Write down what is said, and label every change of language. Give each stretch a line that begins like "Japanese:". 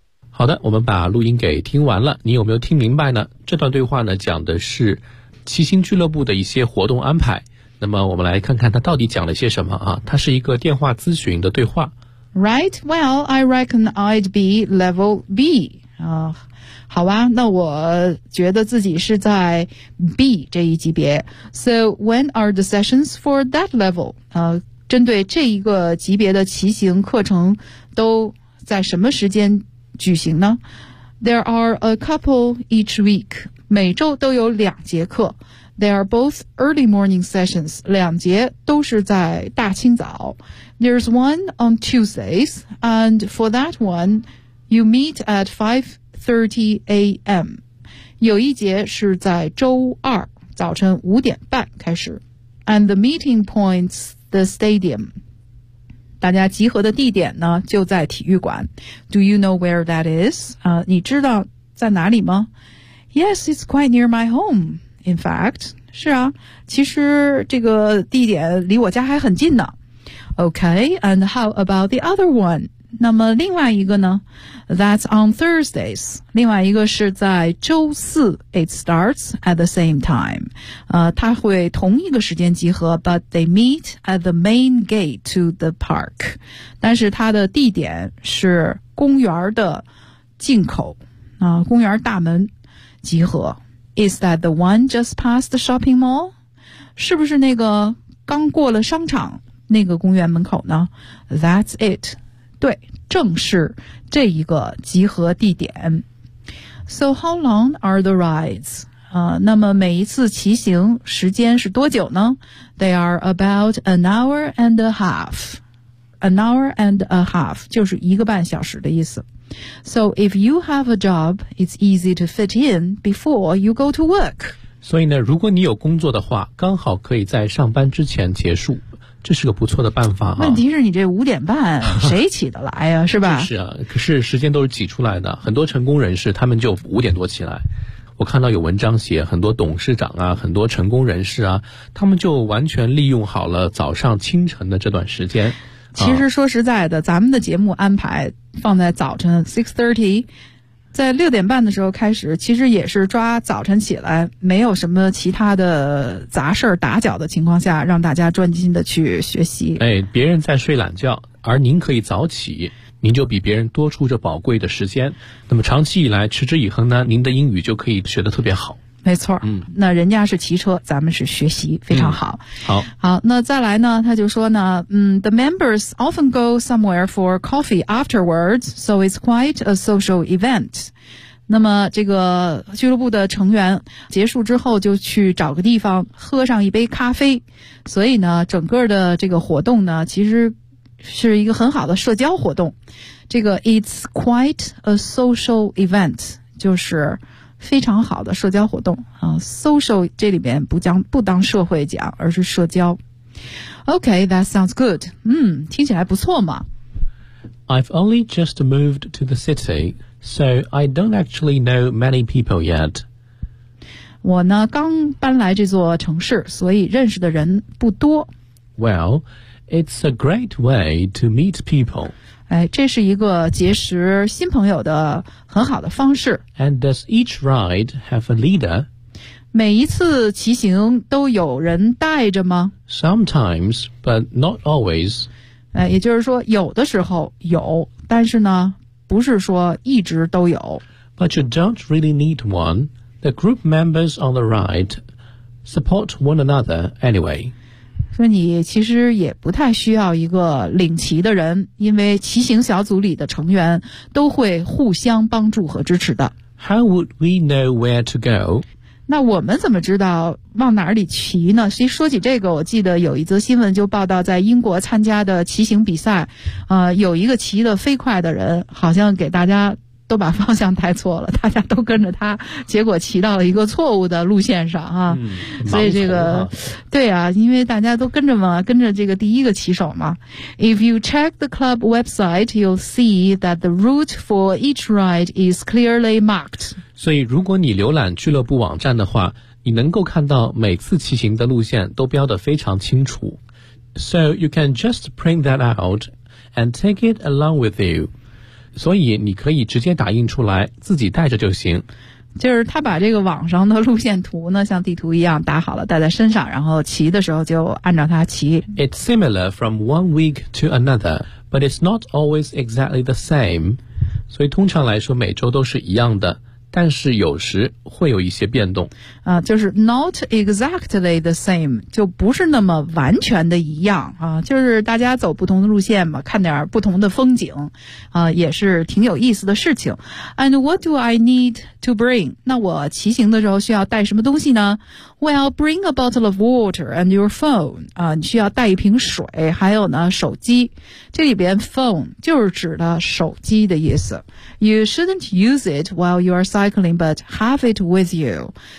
Chinese: 好的，我们把录音给听完了，你有没有听明白呢？这段对话呢，讲的是骑行俱乐部的一些活动安排。那么我们来看看他到底讲了些什么啊？它是一个电话咨询的对话。
English: Right, well, I reckon I'd be level B.
Chinese: 好吧，那我觉得自己是在 B 这一级别。
English: So when are the sessions for that level?
Chinese: 针对这一个级别的骑行课程都在什么时间举行呢？
English: There are a couple each week.
Chinese: 每周都有两节课。
English: They are both early morning sessions.
Chinese: 两节都是在大清早。
English: There's one on Tuesdays, and for that one, you meet at 5:30 a.m.
Chinese: 有一节是在周二早晨五点半开始。
English: And the meeting point's the stadium.
Chinese: 大家集合的地点呢就在体育馆。
English: Do you know where that is?
Chinese: 你知道在哪里吗？
English: Yes, it's quite near my home. In fact,
Chinese: 是啊，其实这个地点离我家还很近呢。
English: Okay, and how about the other one?
Chinese: 那么另外一个呢？
English: That's on Thursdays.
Chinese: 另外一个是在周四。
English: It starts at the same time.
Chinese: 它会同一个时间集合
English: ,but they meet at the main gate to the park.
Chinese: 但是它的地点是公园的进口，公园大门集合。
English: Is that the one just past the shopping mall?
Chinese: 是不是那个刚过了商场那个公园门口呢？
English: That's it.
Chinese: 对，正是这一个集合地点。
English: So how long are the rides?
Chinese: 那么每一次骑行时间是多久呢？
English: They are about an hour and a half. An hour and a half
Chinese: 就是一个半小时的意思。
English: So if you have a job, it's easy to fit in before you go to work.
Chinese: 所以呢，如果你有工作的话，刚好可以在上班之前结束，这是个不错的办法啊。问题是你这五点半谁起得来呀、啊？是吧？是啊，可是时间都是挤出来的。很多成功人士他们就五点多起来。我看到有文章写，很多董事长啊，很多成功人士啊，他们就完全利用好了早上清晨的这段时间。其实说实在的，咱们的节目安排放在早晨 6:30 在六点半的时候开始，其实也是抓早晨起来没有什么其他的杂事儿打搅的情况下，让大家专心的去学习。哎，别人在睡懒觉，而您可以早起，您就比别人多出这宝贵的时间。那么长期以来持之以恒呢，您的英语就可以学得特别好。没错，那人家是骑车，咱们是学习，非常好。好，那再来呢，他就说呢，
English: The members often go somewhere for coffee afterwards, so it's quite a social event.
Chinese: 那么这个俱乐部的成员结束之后就去找个地方喝上一杯咖啡，所以呢，整个的这个活动呢，其实是一个很好的社交活动。这个
English: it's quite a social event
Chinese: 就是非常好的社交活动啊 ，social 这里边不当社会讲，而是社交。
English: Okay, that sounds good.
Chinese: 听起来不错嘛。
English: I've only just moved to the city, so I don't actually know many people yet.
Chinese: 我呢刚搬来这座城市，所以认识的人不多。
English: Well, it's a great way to meet people.
Chinese: 哎，这是一个结识新朋友的很好的方式。
English: And does each ride have a leader?
Chinese: 每一次骑行都有人带着吗？
English: Sometimes, but not always.
Chinese: 哎，也就是说，有的时候有，但是呢，不是说一直都有。
English: But you don't really need one. The group members on the ride support one another anyway.
Chinese: 说你其实也不太需要一个领骑的人，因为骑行小组里的成员都会互相帮助和支持的。
English: How would we know where to go?
Chinese: 那我们怎么知道往哪里骑呢？其实说起这个，我记得有一则新闻就报道，在英国参加的骑行比赛，有一个骑得飞快的人，好像给大家都把方向带错了，大家都跟着他，结果骑到了一个错误的路线上啊。所以这个，对啊，因为大家都跟着嘛，跟着这个第一个骑手嘛。
English: If you check the club website, you'll see that the route for each ride is clearly marked.
Chinese: 所以如果你浏览俱乐部网站的话，你能够看到每次骑行的路线都标得非常清楚。
English: So you can just print that out and take it along with you.
Chinese: 所以你可以直接打印出来自己带着就行，就是他把这个网上的路线图呢像地图一样打好了带在身上，然后骑的时候就按照它骑。
English: It's similar from one week to another, but it's not always exactly the same.
Chinese: 所以通常来说每周都是一样的，但是有时会有一些变动啊，就是
English: not exactly the same,
Chinese: 就不是那么完全的一样啊，就是大家走不同的路线嘛，看点不同的风景啊，也是挺有意思的事情。
English: And what do I need to bring?
Chinese: 那我骑行的时候需要带什么东西呢？
English: Well, bring a bottle of water and your phone.
Chinese: 啊，你需要带一瓶水，还有呢，手机。这里边 phone 就是指的手机的意思。
English: You shouldn't use it while you are cycling, but have it with you.